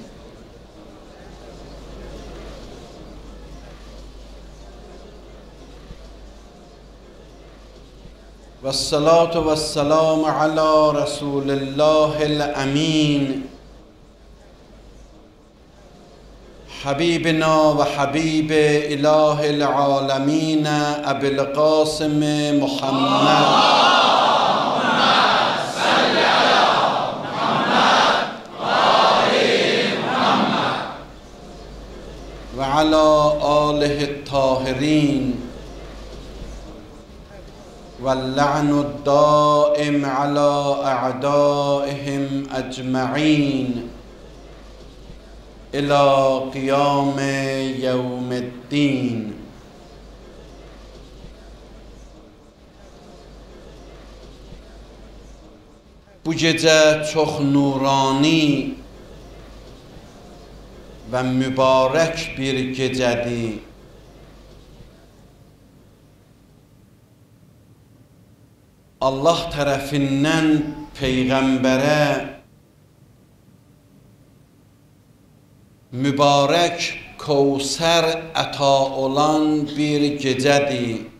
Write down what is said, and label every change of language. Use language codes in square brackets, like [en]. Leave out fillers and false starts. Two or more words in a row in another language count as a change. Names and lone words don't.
[ar] والصلاة والسلام على رسول الله الأمين. حبيبنا وحبيب إله العالمين أبي القاسم محمد. وعلى آله الطاهرين. واللعن الدائم على أعدائهم أجمعين إلى قيام يوم الدين. [az] Bu gecə çox nurani və mübarək bir gecədir. Allah tərəfindən Peyğəmbərə mübarək Kəvsər əta olan bir gecədir.